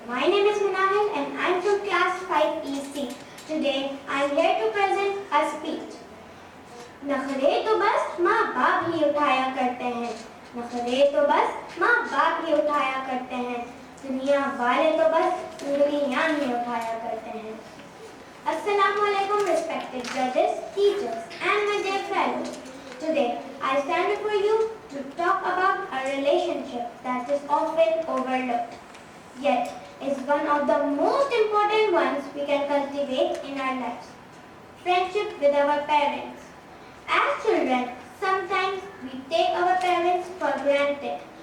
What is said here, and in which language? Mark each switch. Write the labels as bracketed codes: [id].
[en] My name is Manahil and I'm from class 5EC. Today I'm here to present a speech. [ur] نخرے تو بس ماں باپ ہی اٹھایا کرتے ہیں، نخرے تو بس ماں باپ ہی اٹھایا کرتے ہیں، دنیا والے تو بس انگلیاں ہی اٹھایا کرتے ہیں۔ السلام علیکم [en] respected judges, teachers and my dear fellows. Today I stand before you to talk about a relationship that is often overlooked, yet is one of the most important ones we can cultivate in our lives. Friendship with our parents. As children, sometimes we take our parents for granted.